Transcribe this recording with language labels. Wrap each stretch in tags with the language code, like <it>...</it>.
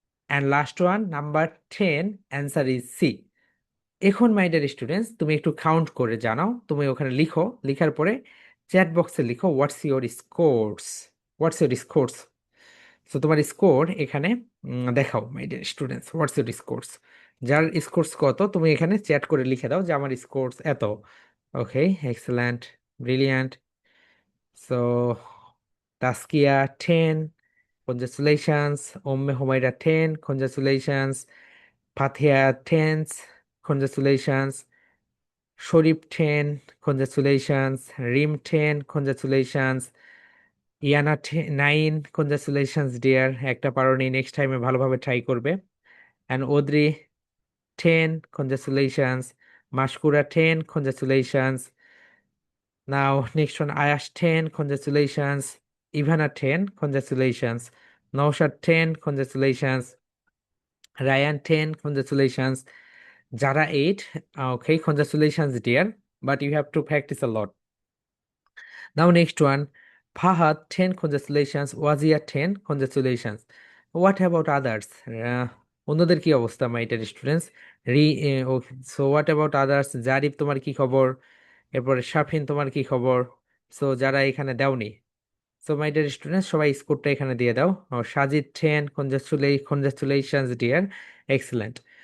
<en>And last one, number 10, answer is C.</en> <bn>এখন my dear students, তুমি একটু count করে জানাও, তুমি ওখানে লিখো, লিখার পরে চ্যাট বক্সে লিখো</bn> <en>What's your scores, what's your scores. So</en> <bn>তোমার স্কোর এখানে দেখাও</bn> <en>My dear students, what's your scores.</en> <bn>যার স্কোরস কত তুমি এখানে চ্যাট করে লিখে দাও যে আমার স্কোরস এত।</bn> <en>Okay, excellent, brilliant. So Taskia 10, congratulations. Humaira 10, congratulations. Fatiha 10, congratulations. Sharif 10, congratulations. Rim 10, congratulations.</en> <bn>ইয়ানা 9,</bn> <en>congratulations dear,</en> <bn>একটা পারোনি, নেক্সট টাইমে ভালোভাবে ট্রাই করবে।</bn> <en>And Odri 10, congratulations. Mashkura 10, congratulations. Now next one, Ayash 10, congratulations. Ivana 10, congratulations. Naushad 10, congratulations. Ryan 10, congratulations. Jara 8, okay, congratulations, dear. But you have to practice a lot. Now next one, Fahad 10, congratulations. Wazia 10, congratulations. What about others?</en> <bn>অন্যদের কি অবস্থা my dear students?</bn> <en>So what about others?</en> <bn>Zarif তোমার কি খবর? এরপরে শাফিন তোমার কি খবর? সো যারা এখানে দাওনি,</bn> <en>so my dear students</en> <bn>সবাই স্কোরটা এখানে দিয়ে দাও।</bn> <en>Sajid 10, congratulations dear, excellent.</en>